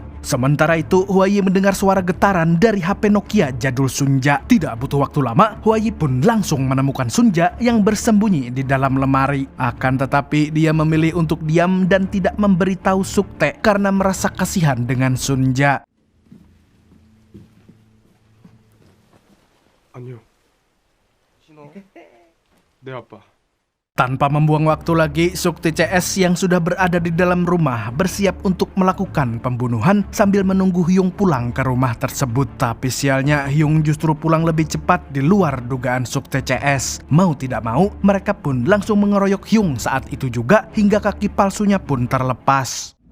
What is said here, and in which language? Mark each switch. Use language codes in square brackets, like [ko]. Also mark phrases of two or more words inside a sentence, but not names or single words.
[id] Sementara itu, Hwayi mendengar suara getaran dari HP Nokia jadul Sunja. Tidak butuh waktu lama, Hwayi pun langsung menemukan Sunja yang bersembunyi di dalam lemari. Akan tetapi, dia memilih untuk diam dan tidak memberitahu Sukte karena merasa kasihan dengan Sunja. [ko] 안녕. 내 아빠. [id] Tanpa membuang waktu lagi, Sukti CS yang sudah berada di dalam rumah bersiap untuk melakukan pembunuhan sambil menunggu Hyung pulang ke rumah tersebut. Tapi sialnya Hyung justru pulang lebih cepat di luar dugaan Sukti CS. Mau tidak mau, mereka pun langsung mengeroyok Hyung saat itu juga hingga kaki palsunya pun terlepas.